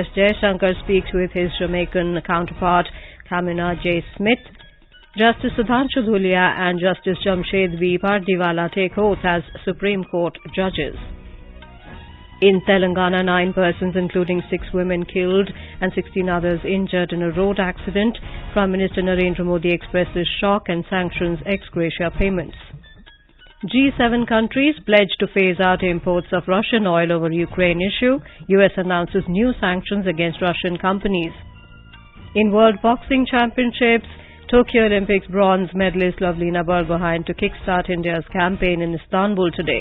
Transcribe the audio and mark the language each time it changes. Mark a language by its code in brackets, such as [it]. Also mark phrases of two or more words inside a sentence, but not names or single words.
[en] Jaishankar speaks with his Jamaican counterpart Kamina J. Smith. Justice Sudhanshu Dhulia and Justice Jamshed V. Pardiwala take oath as Supreme Court judges. In Telangana, 9 persons including 6 women killed and 16 others injured in a road accident. Prime Minister Narendra Modi expresses shock and sanctions ex gratia payments. G7 countries pledge to phase out imports of Russian oil over Ukraine issue. US announces new sanctions against Russian companies. In World Boxing Championships, Tokyo Olympics bronze medalist Lovelina Borgohain to kickstart India's campaign in Istanbul today.